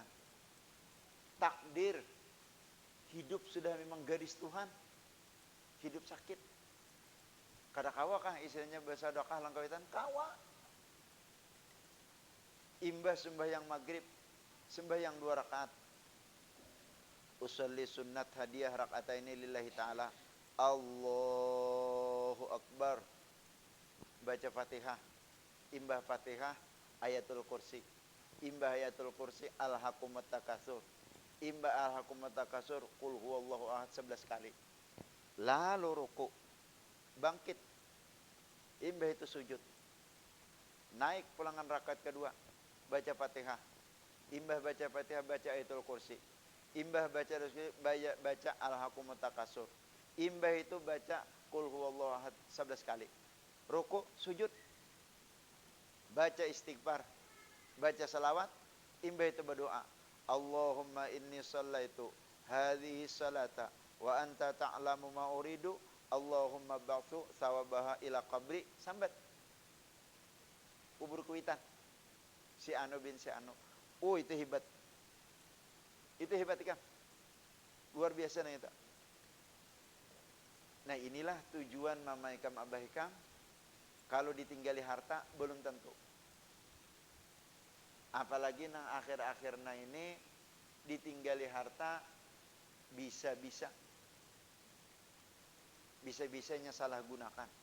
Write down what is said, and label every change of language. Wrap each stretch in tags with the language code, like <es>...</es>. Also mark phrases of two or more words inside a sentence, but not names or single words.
<bjn>Takdir hidup sudah memang garis Tuhan. Hidup sakit. Kada kawa kah istilahnya bersedekah lang kawitan? Kawa. Imbah sembahyang maghrib, sembahyang 2 rakaat.</bjn> <ar>أصلي سنة الهدية ركعتين لله تعالى. الله أكبر.</ar> <bjn>Baca Fatihah. Imbah Fatihah ayatul kursi. Imbah ayatul kursi alhaqumut takasur. Imbah alhaqumut takasur</bjn> <ar>قل هو الله أحد</ar> <bjn>11 kali. Lalu ruku. Bangkit. Imbah itu sujud. Naik pulangan rakaat kedua. Baca Fatihah. Imbah baca Fatihah baca ayatul kursi. Imbah baca alhaqumut takasur. Imbah itu baca</bjn> <ar>قل هو الله أحد</ar> <bjn>11 kali. Ruku, sujud. Baca istighfar. Baca salawat. Imbah itu berdoa.</bjn> <ar>اللهم إني صليت هذه الصلاة وأنت تعلم ما أريد. اللهم ابعث ثوابها إلى قبري.</ar> <bjn>Sambat. Kubur kuitan. Si Anu bin si Anu. Oh itu hebat. Itu hebat kan? Luar biasa nih itu. Nah inilah tujuan mama ikam abah ikam. Kalau ditinggali harta belum tentu. Apalagi nang akhir-akhir ini ditinggali harta bisa-bisanya salah gunakan.</bjn>